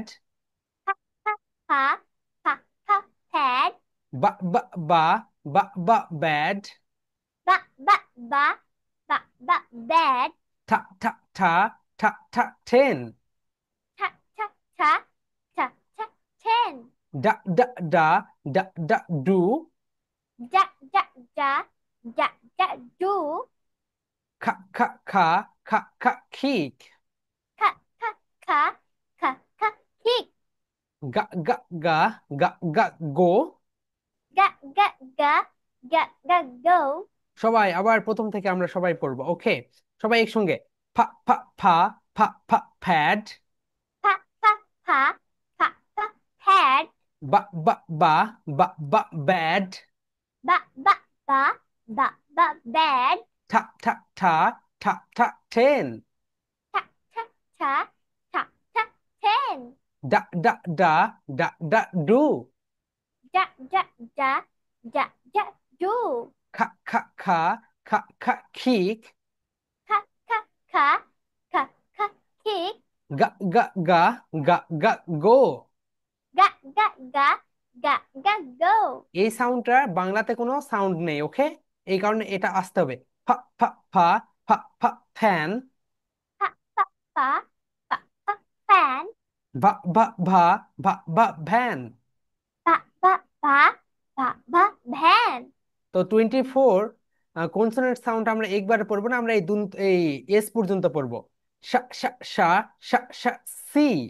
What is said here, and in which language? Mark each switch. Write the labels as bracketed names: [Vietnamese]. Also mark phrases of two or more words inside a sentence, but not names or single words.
[Bangla] খা খা খা খা খা ফ্যাড বা বা বা বা বা ব্যাড। বা বা বা বা বা ব্যাড ঠা ঠা ঠা ঠা ঠা ঠেন। ছা ছা ছা ছা ছা ছেন ডা ডা ডা ডা ডা ডু। যা যা যা যা যা ডু খা খা খা খা খা খিক। খা খা খা খা খা ঠিক গা গা গা গা গা গো। গা গা গা গা গা গো সবাই আবার প্রথম থেকে আমরা সবাই পড়বো। ওকে, সবাই একসঙ্গে ফা ফা ফা ফা ফা ফ্যাড। ফা ফা ফা ফা ফা ফ্যাড বা বা বা বা বা ব্যাড। বা বা বা বা বা ব্যাড ঠা ঠা ঠা ঠা ঠা ঠেন। ছা ছা ছা ছা ছা ছেন ডা ডা ডা ডা ডা ডু। যা যা যা যা যা ডু খা খা খা খা খা খিক। খা খা খা খা খা ঠিক গা গা গা গা গা গো। গা গা গা গা গা গো এই সাউন্ডটা বাংলাতে কোনো সাউন্ড নেই। ওকে, এই কারণে এটা আসতে হবে। ফা ফা ফা ফা ফা ফ্যান। ফা ফা ফা ফা ফা ফ্যান বা বা ভা ভা ভা ভ্যান। বা বা বা বা বা ভ্যান তো 24 [English] consonant sound [Bangla] আমরা একবারে পড়বো না, আমরা এই এস পর্যন্ত পড়বো। সা সা সা সা সা সি।